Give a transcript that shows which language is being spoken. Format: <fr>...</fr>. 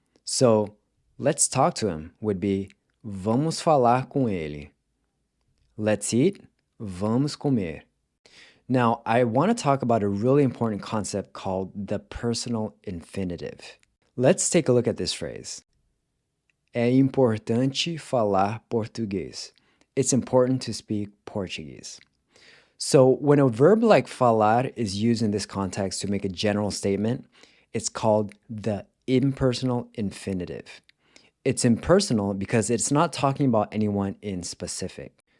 <en>So, let's talk to him would be</en> <pt>vamos falar com ele.</pt> <en>Let's eat,</en> <pt>vamos comer.</pt> <en>Now, I want to talk about a really important concept called the personal infinitive. Let's take a look at this phrase.</en> <pt>É importante falar português.</pt> <en>It's important to speak Portuguese. So when a verb like falar is used in this context to make a general statement, it's called the impersonal infinitive. It's impersonal because it's not talking about anyone in specific.</en>